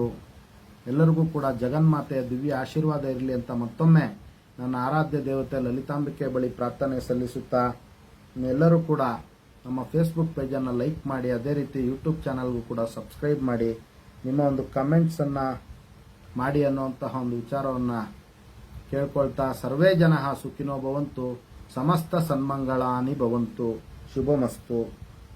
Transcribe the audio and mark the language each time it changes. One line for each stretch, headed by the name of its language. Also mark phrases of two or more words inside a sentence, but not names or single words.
Kannada: ಎಲ್ಲರಿಗೂ ಕೂಡ ಜಗನ್ಮಾತೆಯ ದಿವ್ಯ ಆಶೀರ್ವಾದ ಇರಲಿ ಅಂತ ಮತ್ತೊಮ್ಮೆ ನನ್ನ ಆರಾಧ್ಯ ದೇವತೆ ಲಲಿತಾಂಬಿಕೆ ಬಳಿ ಪ್ರಾರ್ಥನೆ ಸಲ್ಲಿಸುತ್ತಾ, ಎಲ್ಲರೂ ಕೂಡ ನಮ್ಮ ಫೇಸ್ಬುಕ್ ಪೇಜನ್ನು ಲೈಕ್ ಮಾಡಿ, ಅದೇ ರೀತಿ ಯೂಟ್ಯೂಬ್ ಚಾನಲ್ಗೂ ಕೂಡ ಸಬ್ಸ್ಕ್ರೈಬ್ ಮಾಡಿ, ನಿಮ್ಮ ಒಂದು ಕಮೆಂಟ್ಸನ್ನು ಮಾಡಿ ಅನ್ನುವಂತಹ ಒಂದು ವಿಚಾರವನ್ನು ಕೇಳ್ಕೊಳ್ತಾ,
Sanskrit: ಸರ್ವೇ ಜನಃ ಸುಖಿನೋ ಭವಂತು, ಸಮಸ್ತ ಸನ್ಮಂಗಳಾನಿ ಭವಂತು, ಶುಭಮಸ್ತು.